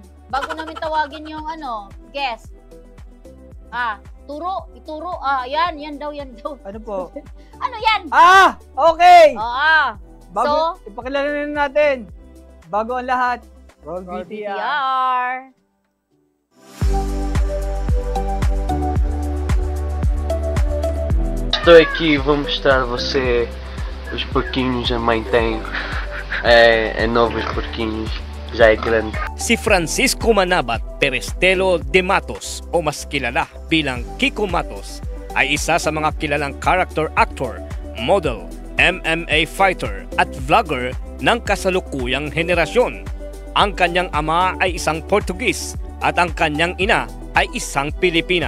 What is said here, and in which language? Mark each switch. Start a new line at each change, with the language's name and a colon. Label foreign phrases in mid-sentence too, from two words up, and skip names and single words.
Filipino: Bago namin tawagin yung guest. Ituro. Yan daw. Ano po? Ano yan? Okay! So, ipakilala na natin. Bago ang lahat, Roll VTR.
Portuguese: Estou aqui e vou mostrar a você os porquinhos a mãe tem. É novos porquinhos, já é grande.
Filipino: Si Francisco Manabat Perestelo de Matos o mas kilala bilang Kiko Matos ay isa sa mga kilalang
English: character actor, model, MMA fighter
Filipino: at vlogger ng kasalukuyang henerasyon. Ang kanyang ama ay isang Portugis at ang kanyang ina ay isang Pilipina.